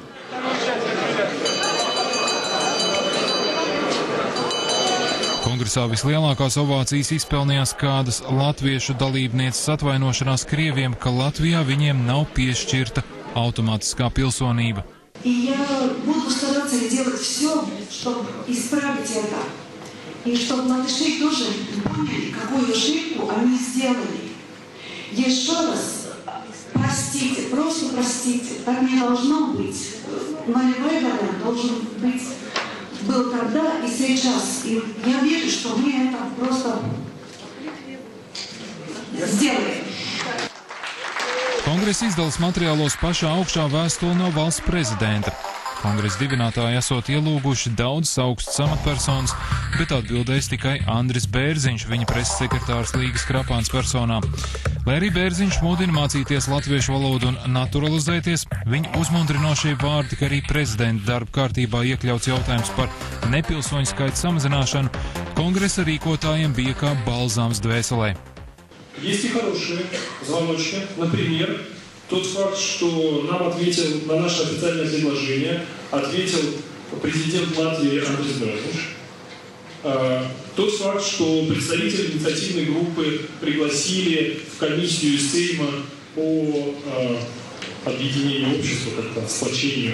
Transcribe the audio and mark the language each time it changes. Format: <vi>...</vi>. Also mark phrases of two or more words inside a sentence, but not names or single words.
<lv>Kongresā vislielākās ovācijas izpelnījās kādas latviešu dalībnieces atvainošanās krieviem, ka Latvijā viņiem nav piešķirta automātiskā pilsonība.</lv> <ru>И чтобы малыши тоже поняли, какую ошибку они сделали. Еще раз простите, просто простите. Так не должно быть. Нулевой вариант должен быть, был тогда и сейчас. И я верю, что мы это просто сделаем.</ru> <lv>Kongresa izdalas materiālos pašā augšā vēstuli no valsts prezidenta. Kongresa dibinātāji esot ielūguši daudzas augstas amatpersonas, bet atbildēs tikai Andris Bērziņš, viņa preses sekretārs Līgas Krapāns personā. Lai arī Bērziņš mudina mācīties latviešu valodu un naturalizēties, viņa uzmundrinošie vārdi, ka arī prezidenta darba kārtībā iekļauts jautājums par nepilsoņu skaitu samazināšanu, kongresa rīkotājiem bija kā balzāms dvēselē.</lv> <ru>Есть и хорошие звоночки, например, тот факт, что нам ответил на наше официальное предложение, ответил президент Латвии Андрис Бērziņš. Тот факт, что представители инициативной группы пригласили в комиссию Сейма по объединению общества, как-то сплочению.</ru>